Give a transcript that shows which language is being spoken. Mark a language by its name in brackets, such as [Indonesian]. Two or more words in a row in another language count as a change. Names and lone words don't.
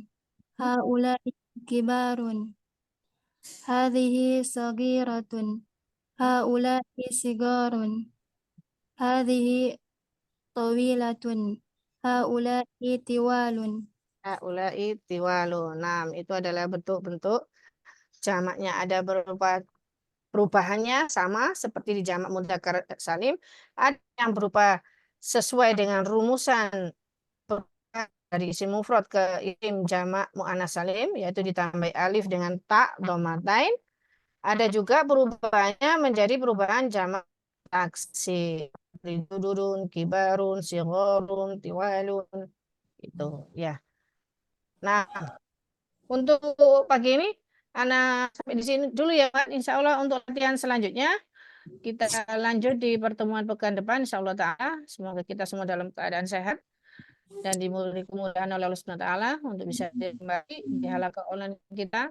[Arabic] هؤلاء كبار. هذه صغيرة. هؤلاء صغار. هذه طويلة. هؤلاء طوال. هؤلاء طوال. [Indonesian] Nah, itu adalah bentuk-bentuk jamaknya. Ada berupa perubahannya sama seperti di jamak [Arabic] مذكر سالم. [Indonesian] Ada yang berupa sesuai dengan rumusan dari [Arabic] اسم مفرد [Indonesian] ke isim jamak [Arabic] مؤنث سالم, [Indonesian] yaitu ditambah alif dengan ta dhammatain. Ada juga perubahannya menjadi perubahan jamak taksir. [Arabic] جذور، كبار، صغار، طوال. [Indonesian] Itu ya. Nah, untuk pagi ini anak sampai di sini dulu ya Pak. [Arabic] إن شاء الله [Indonesian] untuk latihan selanjutnya kita lanjut di pertemuan pekan depan [Arabic] إن شاء الله تعالى. [Indonesian] Semoga kita semua dalam keadaan sehat dan diberi kemudahan oleh [Arabic] الله سبحانه وتعالى [Indonesian] untuk bisa kembali di halaman online kita.